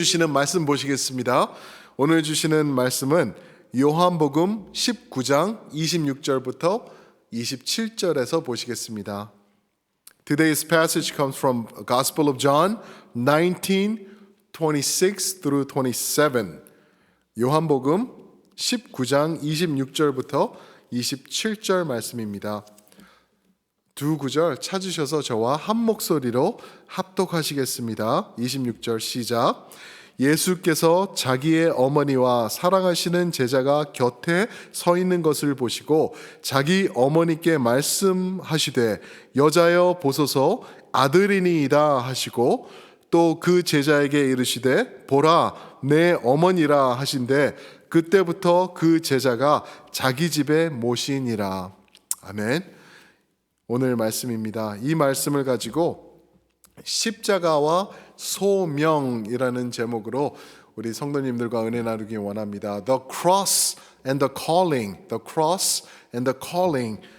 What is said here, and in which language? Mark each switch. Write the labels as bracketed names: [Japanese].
[Korean] 주시는 말씀 보시겠습니다. 오늘 주시는 말씀은 요한복음 19장 26절부터 27절에서 보시겠습니다. [English] Today's passage comes from Gospel of John 19:26 through 27. [Korean] 요한복음 19장 26절부터 27절 말씀입니다. 두 구절 찾으셔서 저와 한 목소리로 합독하시겠습니다. 26절 시작. 예수께서 자기의 어머니와 사랑하시는 제자가 곁에 서 있는 것을 보시고 자기 어머니께 말씀하시되 여자여 보소서 아들이니이다 하시고 또 그 제자에게 이르시되 보라 내 어머니라 하신대 그때부터 그 제자가 자기 집에 모시니라. 아멘. 오늘 말씀입니다. 이 말씀을 가지고 십자가와 소명이라는 제목으로 우리 성도님들과 은혜 나누기 원합니다. [English] The cross and the calling. The cross and the calling.